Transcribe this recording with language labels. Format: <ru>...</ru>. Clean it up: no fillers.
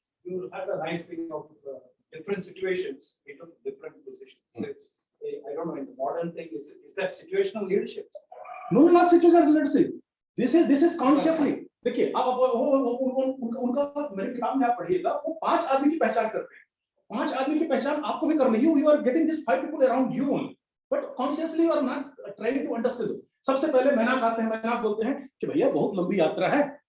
<en>You had a nice thing of different situations, we took different decisions. So I don't know, in the modern thing, is that situational leadership? No, not situational leadership. This is consciously.</en> <hi>देखिए आप उनका मेरे किताब में आप पढ़िएगा, वो 5 आदमी की पहचान करते हैं। 5 आदमी की पहचान आपको भी करनी है।</hi> <en>You are getting this 5 people around you only, but consciously you are not trying to understand.</en> <hi>सबसे पहले मैनाक आते हैं, मैनाक बोलते हैं कि भैया बहुत लंबी यात्रा है।</hi>